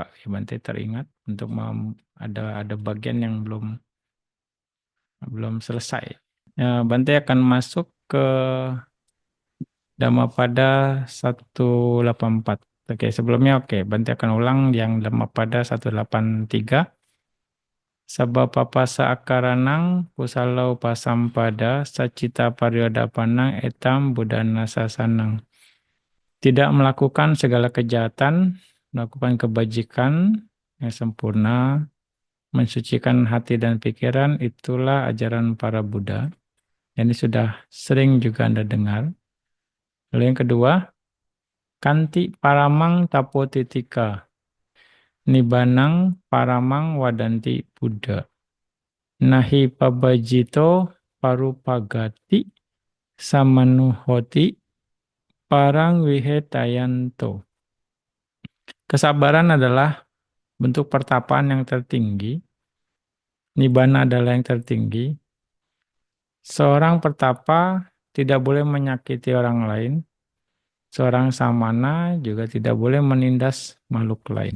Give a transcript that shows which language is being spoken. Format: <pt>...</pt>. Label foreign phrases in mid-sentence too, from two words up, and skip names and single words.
<id>Ya, Bante teringat untuk ada bagian yang belum selesai. Ya, Bante akan masuk ke Dhammapada 184. Oke, sebelumnya Bante akan ulang yang Dhammapada 183.</id> <pi>Sabab papasa akaranang kusalau pasampada sacita pariodapanang etam budana sasanang.</pi> <id>Tidak melakukan segala kejahatan, melakukan kebajikan yang sempurna, mensucikan hati dan pikiran, itulah ajaran para Buddha. Ini sudah sering juga Anda dengar. Lalu yang kedua,</id> <pi>kanti paramang tapotitika, nibanang paramang wadanti Buddha. Nahi pabajito parupagati samanuhoti parang wihetayanto.</pi> <id>Kesabaran adalah bentuk pertapaan yang tertinggi. Nibbana adalah yang tertinggi. Seorang pertapa tidak boleh menyakiti orang lain. Seorang samana juga tidak boleh menindas makhluk lain.</id>